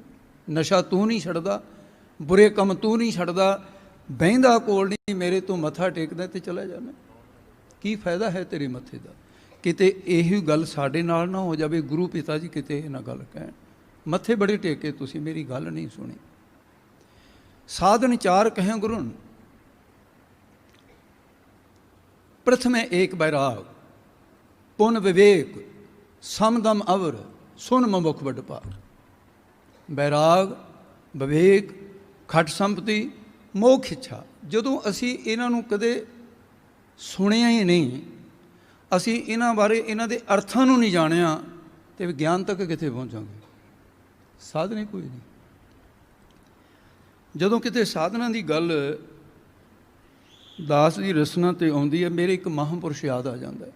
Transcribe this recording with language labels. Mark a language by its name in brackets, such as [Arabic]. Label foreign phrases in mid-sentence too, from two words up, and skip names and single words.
[Punjabi] ਨਸ਼ਾ ਤੂੰ ਨਹੀਂ ਛੱਡਦਾ, ਬੁਰੇ ਕੰਮ ਤੂੰ ਨਹੀਂ ਛੱਡਦਾ, ਬਹਿੰਦਾ ਕੋਲ ਨਹੀਂ, ਮੇਰੇ ਤੋਂ ਮੱਥਾ ਟੇਕਦਾ ਤੇ ਚਲਾ ਜਾਣਾ, ਕੀ ਫਾਇਦਾ ਹੈ ਤੇਰੇ ਮੱਥੇ ਦਾ? ਕਿਤੇ ਇਹੀ ਗੱਲ ਸਾਡੇ ਨਾਲ ਨਾ ਹੋ ਜਾਵੇ। ਗੁਰੂ ਪਿਤਾ ਜੀ ਕਿਤੇ ਇਹ ਨਾ ਗੱਲ ਕਹਿਣ, ਮੱਥੇ ਬੜੇ ਟੇਕੇ ਤੁਸੀਂ, ਮੇਰੀ ਗੱਲ ਨਹੀਂ ਸੁਣੀ। [Hindi] साधन चार कहे गुरन। प्रथमे एक बैराग, पुन विवेक, समदम अवर, सुन मुख बड़ पार। बैराग, विवेक, खट संपत्ति, मोक्ष इच्छा। [Punjabi] ਜਦੋਂ ਅਸੀਂ ਇਹਨਾਂ ਨੂੰ ਕਦੇ ਸੁਣਿਆ ਹੀ ਨਹੀਂ, ਅਸੀਂ ਇਹਨਾਂ ਬਾਰੇ ਇਹਨਾਂ ਦੇ ਅਰਥਾਂ ਨੂੰ ਨਹੀਂ ਜਾਣਿਆ, ਤੇ ਵਿਗਿਆਨ ਤੱਕ ਕਿੱਥੇ ਪਹੁੰਚਾਂਗੇ? ਸਾਧਨ ਹੀ ਕੋਈ ਨਹੀਂ। ਜਦੋਂ ਕਿਤੇ ਸਾਧਨਾਂ ਦੀ ਗੱਲ ਦਾਸ ਦੀ ਰਸਨਾ 'ਤੇ ਆਉਂਦੀ ਹੈ, ਮੇਰੇ ਇੱਕ ਮਹਾਂਪੁਰਸ਼ ਯਾਦ ਆ ਜਾਂਦਾ ਹੈ।